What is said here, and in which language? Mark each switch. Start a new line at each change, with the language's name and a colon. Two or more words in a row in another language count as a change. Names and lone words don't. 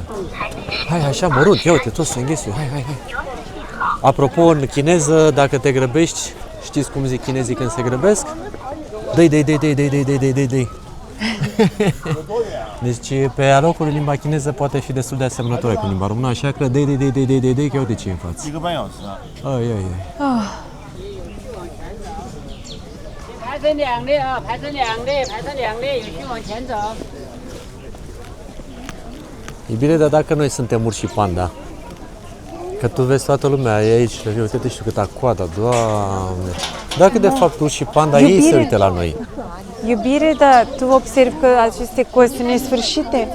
Romanian: Hai, așa, mărunt, ia uite, toți se înghesui, hai. Apropo, în chineză, dacă te grăbești, știți cum zic chinezii când se grăbesc? Dăi. Deci, pe alocuri, limba chineză poate fi destul de asemănătoare cu limba română, așa că dăi, că ia uite ce e în față.
Chinese: 1 个半小时啊。 Ai. 排成两列啊，排成两列，有序往前走。
Romanian: E bine, dar dacă noi suntem urși panda, că tu vezi toată lumea e aici, uite și câta coadă, Doamne. Dacă de fapt urși panda, ei se uită la noi. Iubire, dar tu observi că aceste cozi sunt nesfârșite?